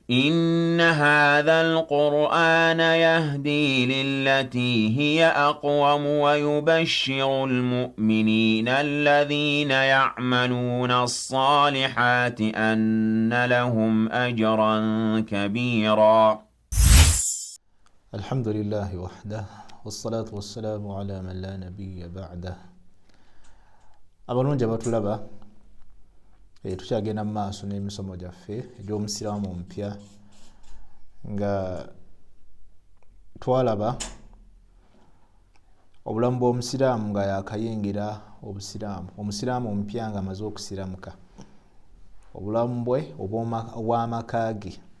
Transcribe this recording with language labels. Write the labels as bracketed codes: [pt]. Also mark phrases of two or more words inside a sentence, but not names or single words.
[ar] إن هذا القرآن يهدي للتي هي أقوم ويبشر المؤمنين الذين يعملون الصالحات أن لهم أجرا كبيرا. الحمد لله وحده والصلاة والسلام على من لا نبي بعده. [lg] abalungi abatulaba tukyagenda mu maaso n'emisomo gyaffe egy'omusiraamu omupya nga twalaba obulamu bw'omusiraamu nga yakayingira omusiraamu omupya nga amaze okusiramuka, obulamu bwe obw'amaka ge